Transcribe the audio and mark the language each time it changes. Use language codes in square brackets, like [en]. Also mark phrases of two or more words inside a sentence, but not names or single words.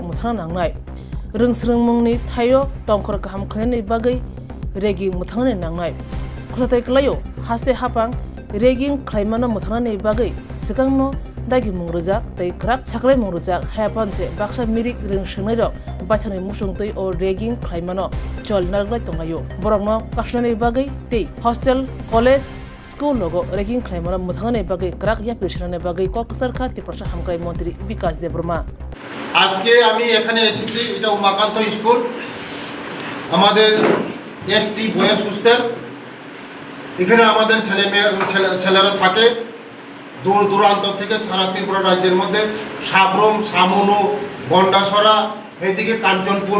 [trp] Muthana Nangnai Rungsrungmungni Thayo Tongkhor Kaham Khlani Bagai Reging Muthana Nangnai Khlotai Klayo Haste Hapang Reging Khlaimano Muthana Bagai Sikangno Dagi Mungrujak tei krak saklai mungrujak hapan se baksa mirik ring shngai rok bachani musung tei o reging khlaimano chol narglai tongayo borokno kashnani bagai tei hostel college school logo reging khlaimano muthangani bagai krak ya pirshane bagai kokasar kha te Pasha Hamkrai Montri Bikas Zebroma [bn] আজকে আমি এখানে এসেছি এটা উমাকান্ত স্কুল আমাদের [en] ST boys hostel [bn] এখানে আমাদের ছেলেরা থাকে দূর দূরান্ত থেকে সারা ত্রিপুরা রাজ্যের মধ্যে সাবরম সামনু গন্ডাসরা এদিকে কাঞ্চনপুর